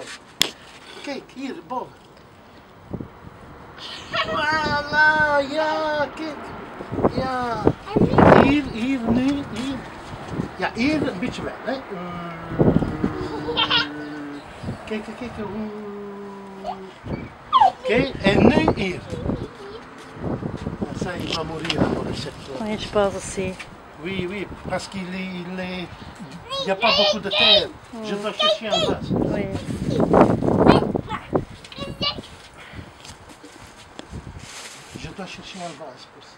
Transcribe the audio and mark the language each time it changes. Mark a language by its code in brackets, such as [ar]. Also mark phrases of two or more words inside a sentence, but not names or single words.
[nl] Kijk, hier boven. Voilà, ja, kijk. Ja. Hier, nu, hier. Ja, hier een beetje weg, hè. Kijk. Oké, en nu hier. [fr] Ça, il va mourir pour le secteur. Oui, je pense aussi. Oui, parce qu'il n'y a pas beaucoup de terre. Je dois chercher un vase. Oui. Je dois chercher un vase pour ça.